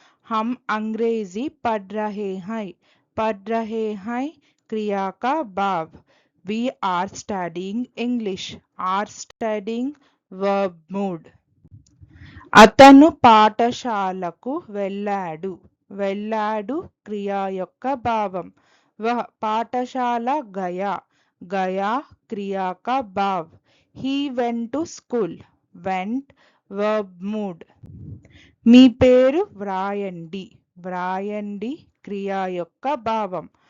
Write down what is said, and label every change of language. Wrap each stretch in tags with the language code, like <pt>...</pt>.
<hi>हम अंग्रेजी पढ़ रहे हैं क्रिया का भाव.</hi> <en>We are studying English. Are studying verb mood.</en> <te>అతను పాఠశాలకు వెళ్ళాడు క్రియా యొక్క భావం.</te> <hi>वह पाठशाला गया क्रिया का भाव.</hi> <en>He went to school. Went verb mood.</en> <te>మీ పేరు వ్రాయండి క్రియా యొక్క భావం.</te>